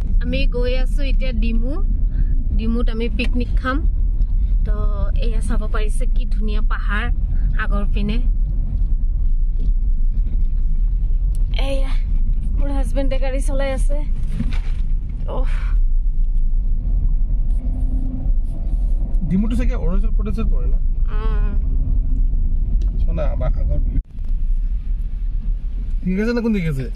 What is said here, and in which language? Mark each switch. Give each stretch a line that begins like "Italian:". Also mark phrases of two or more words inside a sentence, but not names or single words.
Assamese: আমি গৈ আছো এতিয়া ডিমুত আমি পিকনিক খাম তো এয়া চাব পাৰিছে কি ধুনীয়া পাহাৰ আগৰ পিনে এয়া মোৰ হাজবেণ্ডে গাড়ী চলাই আছে ডিমুটো চাগে অৰুণাচল প্ৰদেশত পৰে না সোনা আগৰ ঠিক আছে না
Bangla: কোন দিকে
Assamese: আছে